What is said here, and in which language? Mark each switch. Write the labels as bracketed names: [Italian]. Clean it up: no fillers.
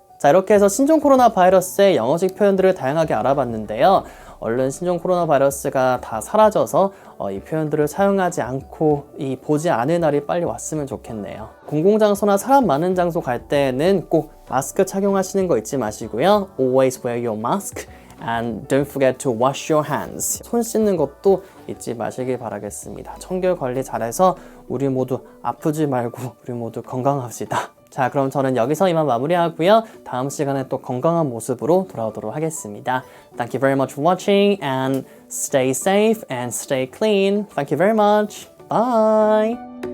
[Korean] 자, 이렇게 해서 신종 코로나 바이러스의 영어식 표현들을 다양하게 알아봤는데요. 얼른 신종 코로나 바이러스가 다 사라져서 이 표현들을 사용하지 않고 보지 않을 날이 빨리 왔으면 좋겠네요. 공공장소나 사람 많은 장소 갈 때는 꼭 마스크 착용하시는 거 잊지 마시고요. [English] Always wear your mask and don't forget to wash your hands. [Korean] 손 씻는 것도 잊지 마시길 바라겠습니다. 청결 관리 잘해서 우리 모두 아프지 말고 우리 모두 건강합시다. 자, 그럼 저는 여기서 이만 마무리하고요. 다음 시간에 또 건강한 모습으로 돌아오도록 하겠습니다. [English] Thank you very much for watching and stay safe and stay clean. Thank you very much. Bye.